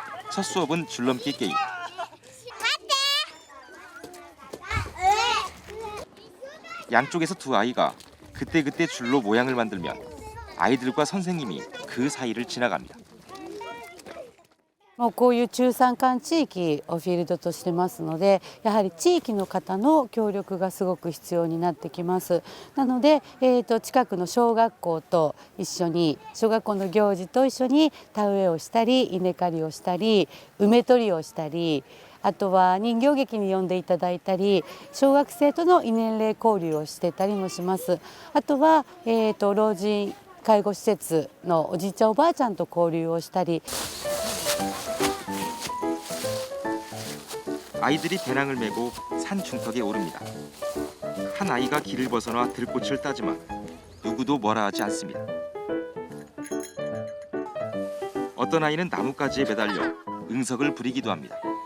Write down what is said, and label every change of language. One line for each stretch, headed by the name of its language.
Korean: 첫 수업은 줄넘기 게임. 양쪽에서 두 아이가 그때그때 줄로 모양을 만들면 아이들과 선생님이 그 사이를 지나갑니다.
Japanese: もうこういう中山間地域をフィールドとしてますので、やはり地域の方の協力がすごく必要になってきます。なので、近くの小学校と一緒に、小学校の行事と一緒に田植えをしたり、稲刈りをしたり、梅取りをしたり、あとは人形劇に呼んでいただいたり、小学生との異年齢交流をしてたりもします。あとは、老人介護施設のおじいちゃんおばあちゃんと交流をしたり。
Korean: 아이들이 배낭을 메고 산 중턱에 오릅니다. 한 아이가 길을 벗어나 들꽃을 따지만 누구도 뭐라 하지 않습니다. 어떤 아이는 나뭇가지에 매달려 응석을 부리기도 합니다.